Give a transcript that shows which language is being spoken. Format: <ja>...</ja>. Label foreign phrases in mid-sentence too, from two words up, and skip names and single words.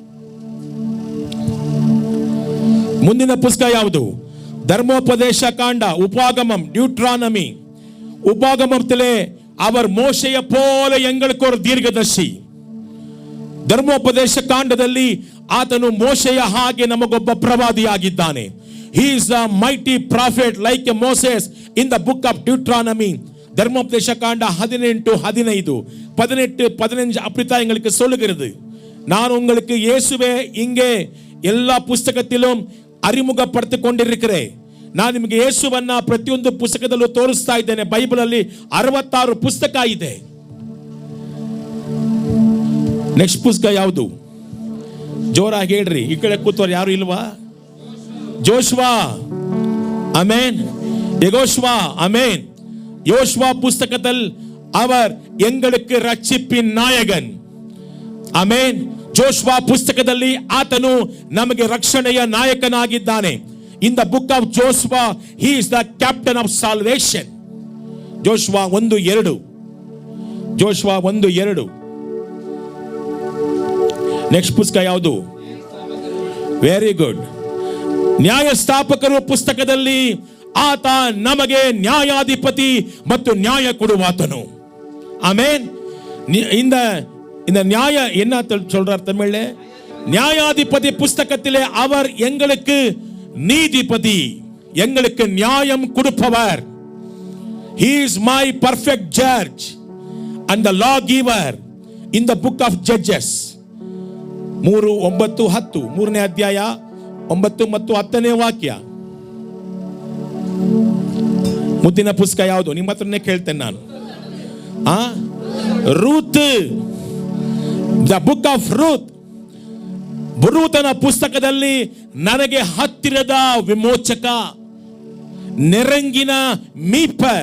<kn>ಮುಂದಿನ ಪುಸ್ತಕ ಯಾವುದು? ಧರ್ಮೋಪದೇಶ ಕಾಂಡ, ಉಪಾಗಮಂ, ಡ್ಯೂಟ್ರಾನಮಿ.</kn> <ta>உபாகமத்திலே அவர் மோசையை போல எங்களுக்கு ஒரு தீர்க்கதரிசி.</ta> <kn>ಧರ್ಮೋಪದೇಶ ಕಾಂಡದಲ್ಲಿ ಆತನು ಮೋಶೆಯ ಹಾಗೆ ನಮಗೊಬ್ಬ ಪ್ರವಾದಿಯಾಗಿದ್ದಾನೆ.</kn> <en>He is a mighty prophet like a Moses in the book of Deuteronomy.</en> <ta>ಧರ್ಮೋಪದೇಶ ಕಾಂಡ 18:15 18-15 அப்படித்தான் எங்களுக்கு சொல்லுகிறது. நான் உங்களுக்கு இயேசுவே இங்கே எல்லா புಸ್ತಕத்திலும் அறிமுகப்படுத்திக் கொண்டிருக்கிறேன்.</ta> <kn>ನಾನು ನಿಮಗೆ ಯೇಸುವನ್ನ ಪ್ರತಿಯೊಂದು ಪುಸ್ತಕದಲ್ಲೂ ತೋರಿಸ್ತಾ ಇದ್ದೇನೆ. ಬೈಬಲ್ ಅಲ್ಲಿ 66 ಪುಸ್ತಕ ಇದೆ. ನೆಕ್ಸ್ಟ್ ಪುಸ್ತಕ ಯಾವುದು? ಜೋರಾಗಿ ಹೇಳ್ರಿ. ಈ ಕಡೆ ಕೂತವ್ರು ಯಾರು ಇಲ್ವಾ? ಜೋಶ್ವಾ, ಅಮೇನ್.</kn> <ta>யெகோஷுவா, அமேன். யோசுவா புஸ்தகத்தில் அவர் எங்களுக்கு ரட்சிப்பின் நாயகன்.</ta> <kn>ಅಮೇನ್. ಜೋಶ್ವಾ ಪುಸ್ತಕದಲ್ಲಿ ಆತನು ನಮಗೆ ರಕ್ಷಣೆಯ ನಾಯಕನಾಗಿದ್ದಾನೆ.</kn> <en>In the book of Joshua, he is the captain of salvation. Joshua 1:2. Joshua 1:2.</en> <kn>ನೆಕ್ಸ್ಟ್ ಪುಸ್ತಕ ಯಾವುದು?</kn> <en>very good.</en> <kn>ನ್ಯಾಯಸ್ಥಾಪಕರು ಪುಸ್ತಕದಲ್ಲಿ ಆತ ನಮಗೆ ನ್ಯಾಯಾಧಿಪತಿ ಮತ್ತು ನ್ಯಾಯ ಕೊಡುವಾತನು. ಆಮೇನ್.</kn> <ta>இந்த நியாய என்ன சொல்றார் தமிழ்ல? நியாயாதிபதி புஸ்தகத்திலே அவர் எங்களுக்கு நீதிபதி, எங்களுக்கு நியாயம் கொடுப்பவர்.</ta> <en>He is my perfect judge and the lawgiver in the book of Judges.</en> <kn>3:9-10 ಮೂರನೇ ಅಧ್ಯಾಯ 9 ಮತ್ತು 10ನೇ ವಾಕ್ಯ. ಮುದ್ದಿನ ಪುಸ್ತಕ ಯಾವುದು? ನಿಮ್ಮ ಹತ್ರನೇ ಕೇಳ್ತೇನೆ ನಾನು. ರೂತ್,</kn> <en>the book of Ruth.</en> <kn>ರೂತನ ಪುಸ್ತಕದಲ್ಲಿ ನನಗೆ ಹತ್ತಿರದ ವಿಮೋಚಕ,</kn> <ta>நெருங்கின மீட்பர்.</ta>